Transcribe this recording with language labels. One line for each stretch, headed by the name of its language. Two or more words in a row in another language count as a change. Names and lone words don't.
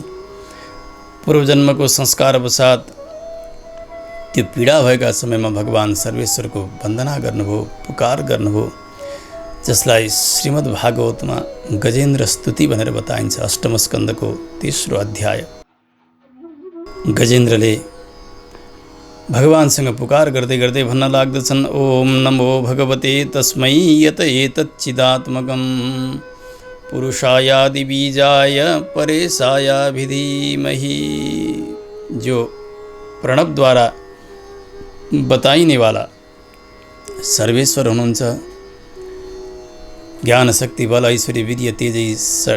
Nepali: पूर्वजन्मको संस्कारवसात त्यो पीडा भएका समयमा भगवान् सर्वेश्वरको वन्दना गर्नुभयो, पुकार गर्नुभयो। जसलाई श्रीमद् भागवतमा गजेन्द्र स्तुति भनेर बताइन्छ। अष्टम स्कन्दको 3रो अध्याय। गजेन्द्रले भगवानसँग पुकार गर्दै गर्दै भन्न लाग्दछन्,
Sanskrit: ओम नमो भगवते तस्मै यत एतच्चिदात्मकं पुरुषायादि बीजाय परेशायाभिधीमहि।
Nepali: जो प्रणव द्वारा बताइने वाला सर्वेश्वर हुनुहुन्छ, ज्ञान शक्ति बल ऐश्वर्य वीर्य तेज षड